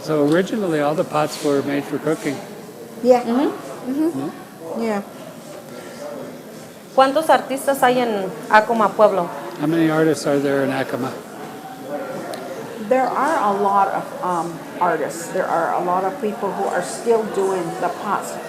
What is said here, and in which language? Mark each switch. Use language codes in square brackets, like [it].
[en] So originally all the pots were made for cooking. Yeah. Yeah. [es] ¿Cuántos artistas hay en Acoma, Pueblo? [en] How many artists are there in Acoma? There are a lot of artists. There are a lot of people who are still doing the pots.